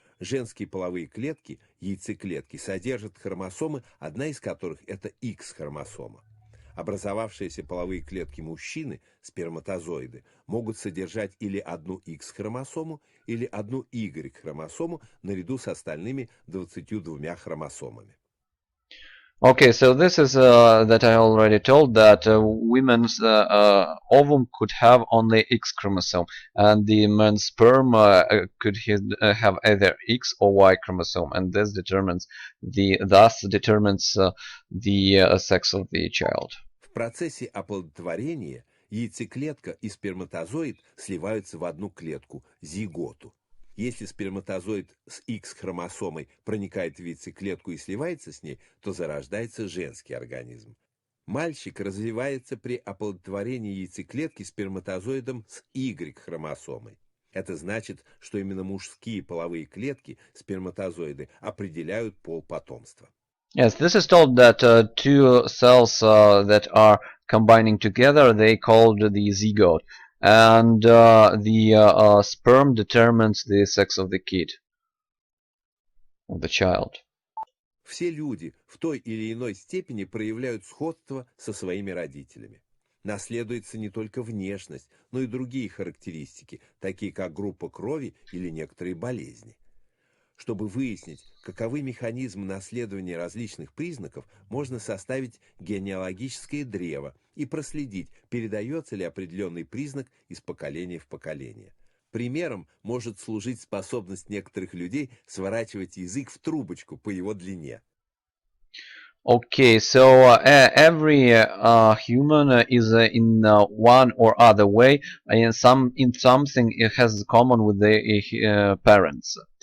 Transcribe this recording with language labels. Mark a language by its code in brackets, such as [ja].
[ru] Женские половые клетки, яйцеклетки, содержат хромосомы, одна из которых это X-хромосома. Образовавшиеся половые клетки мужчины, сперматозоиды, могут содержать или одну X-хромосому, или одну Y-хромосому наряду с остальными 22 хромосомами. [en] Okay, so this is that I already told that women's ovum could have only X chromosome, and the man's sperm could have either X or Y chromosome, and this determines thus determines the sex of the child. [ru] В процессе оплодотворения яйцеклетка и сперматозоид сливаются в одну клетку – зиготу. Если сперматозоид с X-хромосомой проникает в яйцеклетку и сливается с ней, то зарождается женский организм. Мальчик развивается при оплодотворении яйцеклетки сперматозоидом с Y-хромосомой. Это значит, что именно мужские половые клетки, сперматозоиды, определяют пол потомства. [en] Yes, this is told that two cells that are combining together, they called the zygote, and the sperm determines the sex of the kid, of the child. [ru] Все люди в той или иной степени проявляют сходство со своими родителями. Наследуется не только внешность, но и другие характеристики, такие как группа крови или некоторые болезни. Чтобы выяснить, каковы механизмы наследования различных признаков, можно составить генеалогическое древо и проследить, передается ли определенный признак из поколения в поколение. Примером может служить способность некоторых людей сворачивать язык в трубочку по его длине. [en] Okay, so every human is in one or other way in something it has common with the parents.